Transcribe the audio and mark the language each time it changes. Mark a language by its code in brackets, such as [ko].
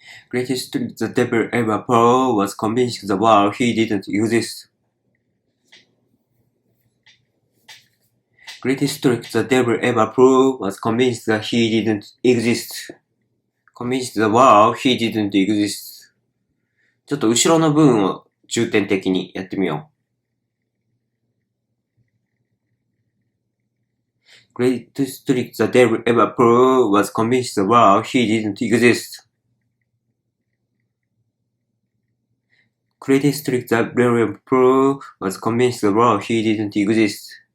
[en] Greatest trick the devil ever pulled was convincing the world he didn't exist. Greatest trick the devil ever pulled was convinced that he didn't exist. Convinced the world he didn't exist. [ja] ちょっと後ろの文を重点的にやってみよう。 [en] Greatest trick the devil ever pulled was convinced the world he didn't exist. Greatest trick the devil ever pulled was convinced the world he didn't exist.